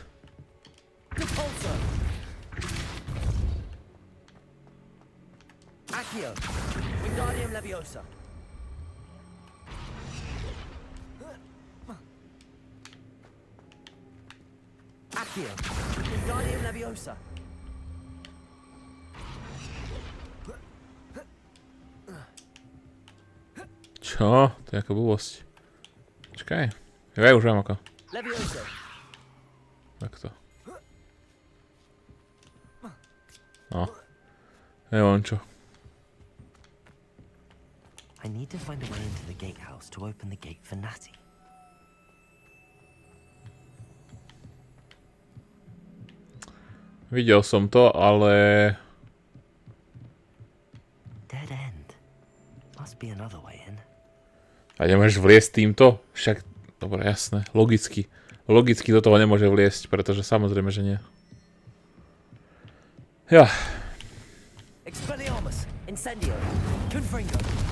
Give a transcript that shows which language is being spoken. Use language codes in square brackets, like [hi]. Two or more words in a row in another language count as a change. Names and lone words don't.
[sk] Repulsor. Accio. Wingardium Leviosa. Accio. Wingardium Leviosa. Čo? To je aká blbosť. Čakaj. Ja už viem ako. Leviosa. Takto. No. Neviem čo. [en] I need to find a way into the gatehouse to open the gate for Natty. [sk] Videl som to, ale... [en] Dead end. Must be another way in. [sk] A nemôžeš vliesť týmto? Však... Dobre, jasné. Logicky. Logicky do toho nemôže vliesť, pretože samozrejme, že nie. Ja. Expelliarmus. Incendio. Confringo.